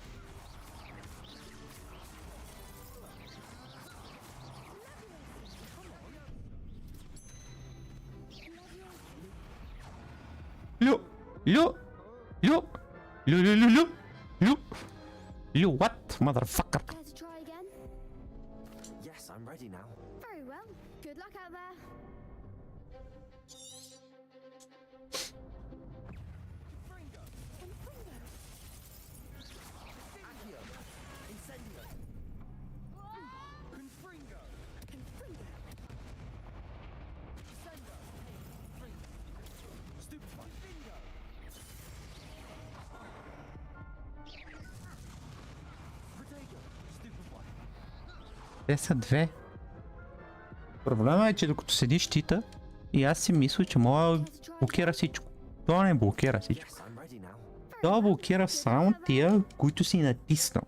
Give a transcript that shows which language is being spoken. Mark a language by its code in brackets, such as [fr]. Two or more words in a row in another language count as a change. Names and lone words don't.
[en] Лю! Лю! Лю! Лю, лю, лю, лю! Лю! Лю, what? Motherfucker! Care to try again? Yes, I'm ready now. Very well. Good luck out there. Confringo. Confringo. Accio. Incendio. Confringo. Confringo. Sendo. Fringo. Stupefy. Bingo. Protego. [bg] Те са две. Проблема е, че докато седи щита, и аз си мисля, че мога да блокира всичко. Това не блокира всичко. Това блокира само тия, които си натиснал.